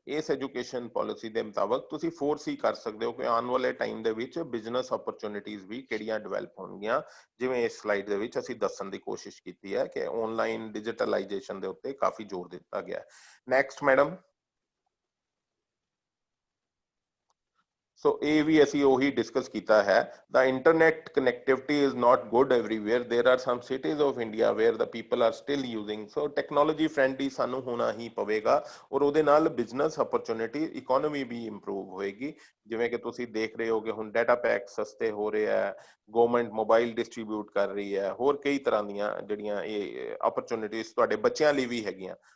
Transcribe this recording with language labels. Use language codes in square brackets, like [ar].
[pa] ਇਸ education policy ਦੇ ਮੁਤਾਬਕ ਤੁਸੀਂ ਫੋਰਸੀ ਕਰ ਸਕਦੇ ਹੋ ਕਿ ਆਉਣ ਵਾਲੇ ਟਾਈਮ ਦੇ ਵਿੱਚ ਬਿਜ਼ਨਸ ਓਪਰਚੁਨਿਟੀਜ਼ ਵੀ ਕਿਹੜੀਆਂ ਡਿਵੈਲਪ ਹੋਣਗੀਆਂ। ਜਿਵੇਂ ਇਸ ਸਲਾਈਡ ਦੇ ਵਿੱਚ ਅਸੀਂ ਦੱਸਣ ਦੀ ਕੋਸ਼ਿਸ਼ ਕੀਤੀ ਹੈ ਕਿ ਆਨਲਾਈਨ ਡਿਜੀਟਲਾਈਜੇਸ਼ਨ ਦੇ ਉੱਤੇ ਕਾਫੀ ਜ਼ੋਰ ਦਿੱਤਾ ਗਿਆ ਹੈ। Next madam. So ਇਹ ਵੀ ਅਸੀਂ ਉਹੀ ਡਿਸਕਸ ਕੀਤਾ ਹੈ। [en] The internet connectivity is not good everywhere. There are some cities of India where the people are still using. So technology friendly [pa] ਸਾਨੂੰ ਹੋਣਾ ਹੀ ਪਵੇਗਾ ਔਰ ਉਹਦੇ ਨਾਲ ਬਿਜ਼ਨਸ ਓਪਰਚੁਨਿਟੀ, ਇਕਨੋਮੀ ਵੀ ਇੰਪਰੂਵ ਹੋਏਗੀ। ਜਿਵੇਂ ਕਿ ਤੁਸੀਂ ਦੇਖ ਰਹੇ ਹੋ ਕਿ ਹੁਣ ਡਾਟਾ ਪੈਕ ਸਸਤੇ ਹੋ ਰਹੇ ਹੈ, ਗਵਰਨਮੈਂਟ ਮੋਬਾਈਲ ਡਿਸਟ੍ਰੀਬਿਊਟ ਕਰ ਰਹੀ ਹੈ, ਹੋਰ ਕਈ ਤਰ੍ਹਾਂ ਦੀਆਂ ਜਿਹੜੀਆਂ ਇਹ ਓਪਰਚੁਨਿਟੀਜ਼ ਤੁਹਾਡੇ ਬੱਚਿਆਂ ਲਈ ਵੀ ਹੈਗੀਆਂ।